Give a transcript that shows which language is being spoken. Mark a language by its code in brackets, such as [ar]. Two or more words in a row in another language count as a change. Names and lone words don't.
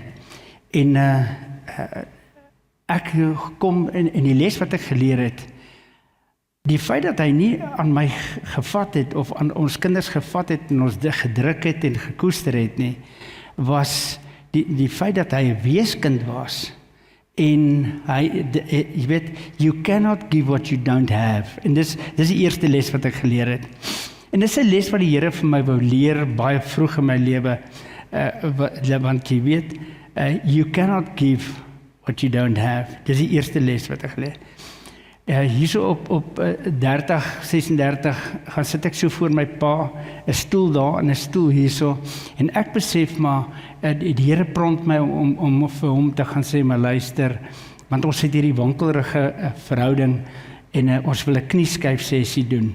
[af] En ek kom in die les wat ek geleer het, die feit dat hy nie aan my gevat het, of aan ons kinders gevat het, en ons gedruk het en gekoester het nie, was die feit dat hy 'n weeskind was, en hy, jy weet, [en] you cannot give what you don't have, [af] en dis die eerste les wat ek geleer het, en dis 'n les wat die Here vir my wou leer, baie vroeg in my lewe, want jy weet, [en] you cannot give what you don't have, [af] dis die eerste les wat ek geleer het. Hierso op 36 gaan sit ek so voor my pa, 'n stoel daar en 'n stoel hierso, en ek besef maar, die Here prompt my om vir hom te gaan sê, maar luister, want ons het hierdie wankelrige verhouding, en ons wil 'n knieskyfsessie doen.